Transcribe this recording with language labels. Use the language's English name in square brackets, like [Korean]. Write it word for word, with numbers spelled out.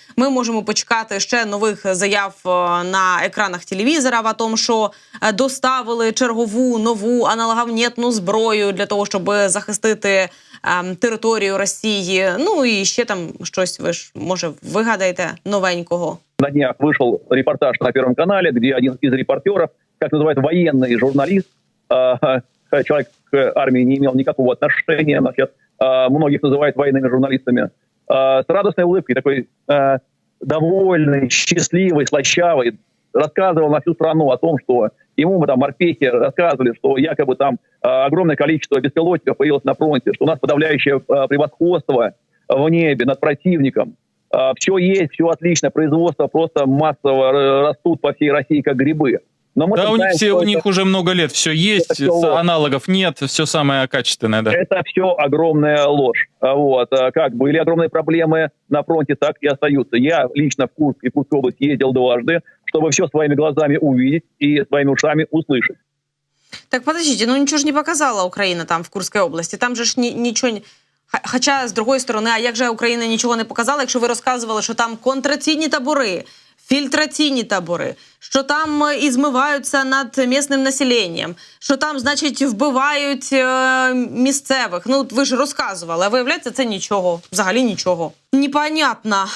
[Ukrainian] Ми можемо почекати ще нових заяв на екранах телевізора в тому, що доставили чергову нову аналоговнітну зброю для того, щоб захистити ем, територію Росії. Ну і ще там щось ви ж, може, вигадаєте новенького. На днях вийшов репортаж на Першому каналі, де один із репортерів, як називають, воєнний журналіст, [Russian] е- человек к армии не имел никакого отношения, она сейчас э, многих называют военными журналистами, э, с радостной улыбкой, такой э, довольный, счастливый, слащавый, рассказывал на всю страну о том, что ему мы там морпехи рассказывали, что якобы там э, огромное количество беспилотников появилось на фронте, что у нас подавляющее э, превосходство в небе над противником. Э, все есть, все отлично, производство просто массово растут по всей России как грибы. Но да, у, знаем, все, у них это... уже много лет все есть, все аналогов нет, все самое качественное. Да. Это все огромная ложь. Вот. Как были огромные проблемы на фронте, так и остаются. Я лично в Курск и Курскую область ездил дважды, чтобы все своими глазами увидеть и своими ушами услышать. Так, подождите, ну ничего же не показала Украина там в Курской области. Там же ж ни, ничего не... [Ukrainian] Хоча, з другої сторони, а як же Україна нічого не показала, якщо ви розказували, що там контраційні табори, фільтраційні табори, що там е, і змиваються над місним населенням, що там, значить, вбивають е, місцевих. Ну, от ви ж розказували, а виявляється, це нічого, взагалі нічого. [Russian] Непонятно.